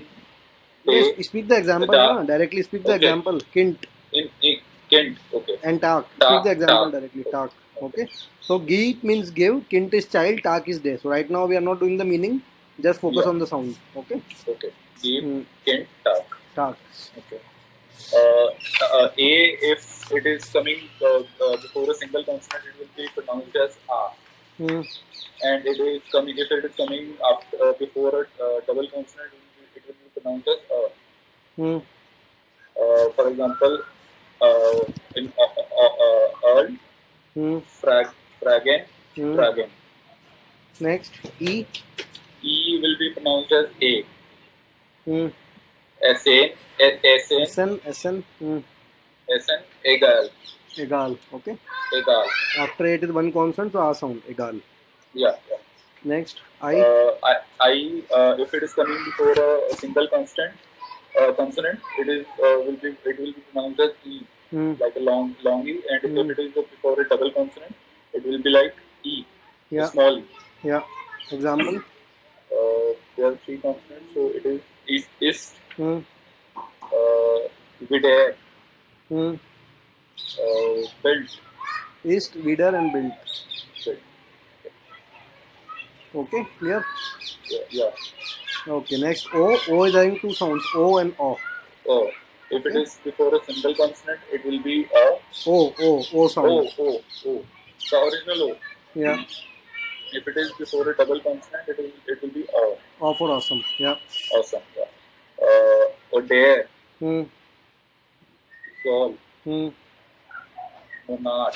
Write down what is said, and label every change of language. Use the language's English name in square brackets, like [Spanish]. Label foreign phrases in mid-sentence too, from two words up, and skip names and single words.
[English] Yes, T, speak the example, Da. na? Directly speak the Okay. example. Kint In Kent. Okay. and tak. Speak the Ta, example ta. directly. Tak. Okay. Okay. So geep means give, kint is child, tak is day. So right now we are not doing the meaning. Just focus Yeah. on the sound. Okay. Okay. Give, Mm. Kent, tak. Tak. Okay. A, if it is coming before a single consonant, it will be pronounced as A. Mm. And it is coming if it is coming after before a double consonant, it will be pronounced as A. Mm. For example, in Earl, Mm. Fragen, Mm. Dragon. Next. E. E will be pronounced as A. Mm. Sn, Sn, SN. SN. Mm. Sn, Egal, Egal. Okay. Egal. After it is one consonant, so A sound. Egal. Yeah, yeah. Next. I. If it is coming before a single consonant, it will be pronounced as E, Mm. like a long E, and if Mm. it is before a double consonant, it will be like E, a Yeah. small E. Yeah. Example. There are three consonants, so it is ist, Mm. wieder, Mm. built, East, Wieder and build. built. Okay. Clear. Yeah, yeah. Okay. Next. O. O is having two sounds. O and O. Oh, if it Okay. is before a single consonant, it will be a O. O. O sound. O. The original O. Yeah. If it is before a double consonant, it will be a. O for awesome. Yeah. Awesome. Yeah. A dare, Hmm. sol, Hmm. monarch,